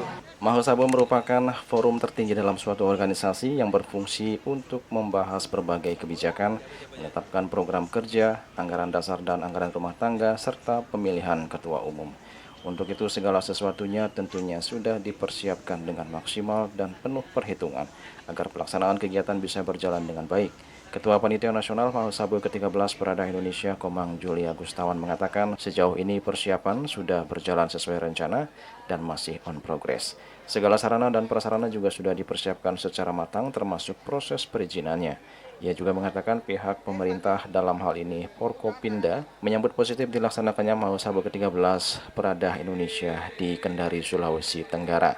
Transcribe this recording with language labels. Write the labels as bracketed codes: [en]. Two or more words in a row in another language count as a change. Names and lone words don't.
[id] Mahasabah merupakan forum tertinggi dalam suatu organisasi yang berfungsi untuk membahas berbagai kebijakan, menetapkan program kerja, anggaran dasar dan anggaran rumah tangga, serta pemilihan ketua umum. Untuk itu segala sesuatunya tentunya sudah dipersiapkan dengan maksimal dan penuh perhitungan agar pelaksanaan kegiatan bisa berjalan dengan baik. Ketua Panitia Nasional Mahasabah ke-13 Peradah Indonesia Komang Juli Agustawan mengatakan sejauh ini persiapan sudah berjalan sesuai rencana dan masih [en] on progress. [id] Segala sarana dan prasarana juga sudah dipersiapkan secara matang termasuk proses perizinannya. Ia juga mengatakan pihak pemerintah dalam hal ini Forkopimda menyambut positif dilaksanakannya Mahasabah ke-13 Peradah Indonesia di Kendari, Sulawesi Tenggara.